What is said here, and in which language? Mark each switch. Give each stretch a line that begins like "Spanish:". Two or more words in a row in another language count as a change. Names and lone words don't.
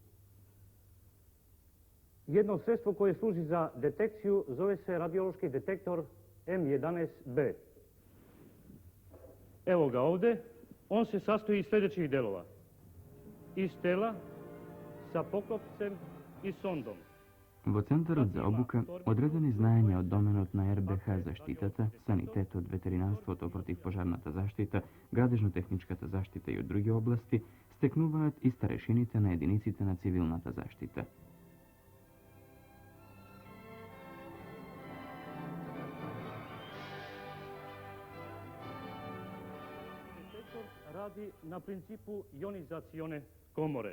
Serbian: Jedno sredstvo koje služi za detekciju zove se radiološki detektor M11B. Evo ga ovde. On se sastoji iz sljedećih delova. Iz tela, sa poklopcem i sondom.
Macedonian: Во Центарот за обука одредени знаења од доменот на РБХ заштитата, санитетот, ветеринарството, противпожарната заштита, градежно-техничката заштита и од други области стекнуваат и старешините на единиците на цивилната заштита.
Serbian: Детектор ради на принципу јонизационе коморе.